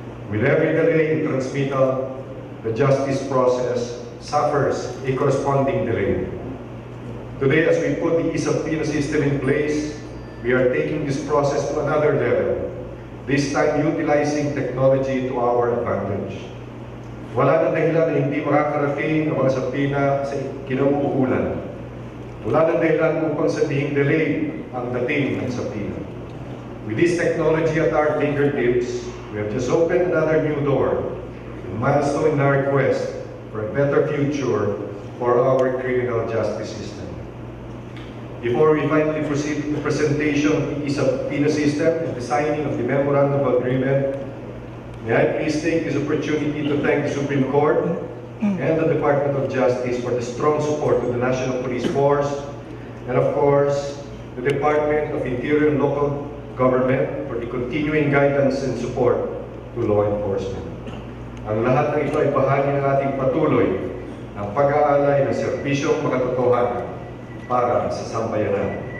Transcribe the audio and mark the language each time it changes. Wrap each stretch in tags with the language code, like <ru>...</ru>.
<en>With every delay in transmittal, the justice process suffers a corresponding delay. Today, as we put the e-subpoena system in place, we are taking this process to another level, this time utilizing technology to our advantage.</en> <tl>Wala nang dahilan na hindi makakarating ang mga subpoena sa kinauukulan. Wala nang dahilan upang sabihing delayed ang dating ng subpoena.</tl> <en>With this technology at our fingertips, we have just opened another new door, a milestone in our quest for a better future for our criminal justice system. Before we finally proceed to the presentation of the e-subpoena system and the signing of the Memorandum of Agreement, may I please take this opportunity to thank the Supreme Court and the Department of Justice for the strong support to the National Police Force, and of course, the Department of Interior and Local Government for the continuing guidance and support to law enforcement.</en> <tl>Ang lahat ng ito ay bahagi ng ating patuloy ng pag-aalay ng serbisyong makatotohanan para sa sambayanan.</tl>